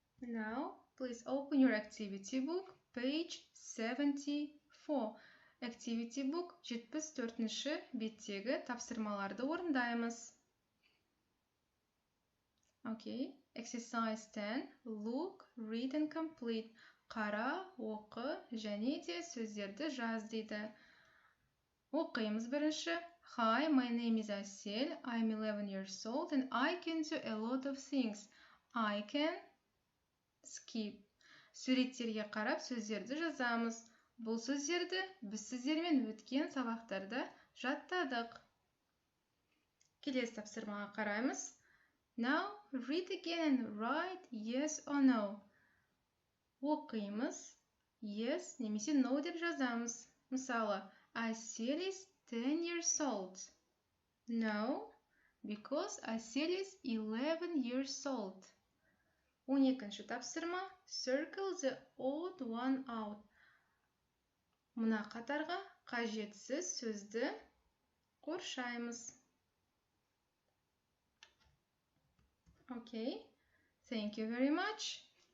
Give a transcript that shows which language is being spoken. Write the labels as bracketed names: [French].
[English] Now, please open your activity book, page 74. 74. Activity book [Kazakh] 74-ші беттегі тапсырмаларды орындаймыз. [English] Okay. Exercise 10. Look, read and complete. [Kazakh] Қара, оқы, және де сөздерді жаз дейді. Оқимыз бірінші. [English] Hi, my name is Asel. I'm 11 years old and I can do a lot of things. I can skip. [Kazakh] Суреттерге қарап сөздерді жазамыз. Бұл сөздерді біз сіздермен өткен сабақтарда жаттадық. Келесі тапсырмаға қараймыз. [English] Now, read again and write yes or no. [Kazakh] Оқимыз. Yes немесе no деп жазамыз. Мысалы, [English] Asel is 10 years old. No, because Asel is 11 years old. [Kazakh] 12-ші тапсырма. [English] Circle the odd one out. [Kazakh] Мына қатарға қажетсіз сөзді қоршаймыз. [English] Okay, thank you very much.